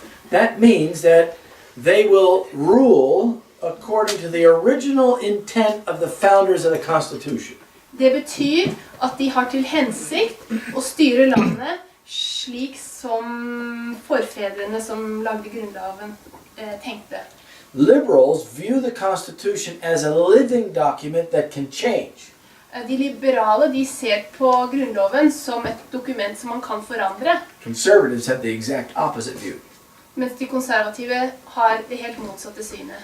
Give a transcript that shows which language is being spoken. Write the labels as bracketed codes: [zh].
[en] That means that they will rule according to the original intent of the founders of the Constitution. [no] Det betyr at de har til hensikt å styre landet slik som forfedrene som lagde grunnloven tenkte. [en] Liberals view the Constitution as a living document that can change. [no] De liberale de ser på grunnloven som et dokument som man kan forandre, [en] Conservatives have the exact opposite view. [no] mens de konservative har det helt motsatte synet.